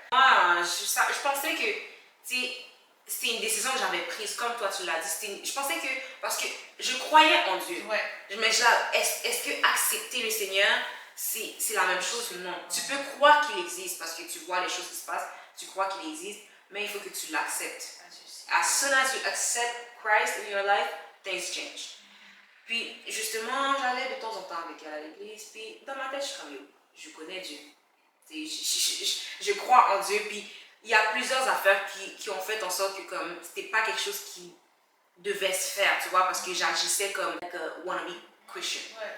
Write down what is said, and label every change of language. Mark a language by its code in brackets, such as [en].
[fr] Moi, je pensais que c'était une décision que j'avais prise, comme toi tu l'as dit. Je pensais que, parce que je croyais en Dieu, mais est-ce que accepter le Seigneur, c'est la même chose? Non. Tu peux croire qu'il existe parce que tu vois les choses qui se passent, tu crois qu'il existe, mais il faut que tu l'acceptes. [en] As soon as you accept Christ in your life, things change. [fr] Puis justement, j'allais de temps en temps avec elle à l'église, puis dans ma tête, je suis comme, je connais Dieu. Je crois en Dieu, puis il y a plusieurs affaires qui ont fait en sorte que comme c'était pas quelque chose qui devait se faire, tu vois, parce que j'agissais comme [en] like a wannabe Christian.